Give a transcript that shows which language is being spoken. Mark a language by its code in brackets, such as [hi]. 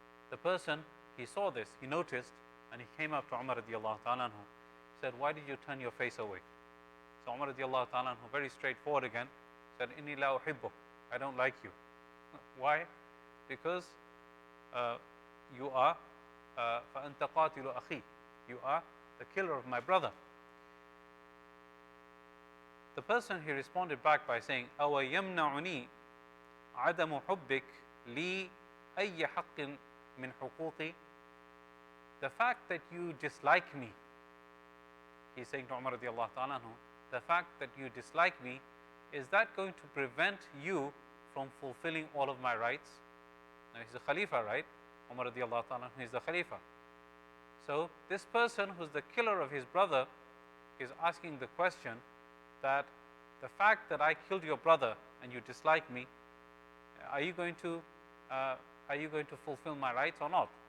[en] The person, he saw this, he noticed, and he came up to Umar radiallahu ta'ala anhu, said, why did you turn your face away? So Umar radiallahu ta'ala anhu, very straightforward again, said, [ar] inni la uhibbuk, [en] I don't like you. Why? Because you are [ar] فَأَنْتَ قَاتِلُ أَخِي, [en] you are the killer of my brother. The person, he responded back by saying, [ar] أَوَ يَمْنَعُنِي عَدَمُ حُبِّكْ لِي أَيَّ حَقٍّ مِنْ حُقُوقِي. [en] The fact that you dislike me, he's saying to Umar radiallahu ta'ala anhu, the fact that you dislike me, is that going to prevent you from fulfilling all of my rights? Now he's the Khalifa, right? Umar radiallahu ta'ala anhu is the Khalifa. So this person who's the killer of his brother is asking the question that the fact that I killed your brother and you dislike me, are you going to fulfill my rights or not?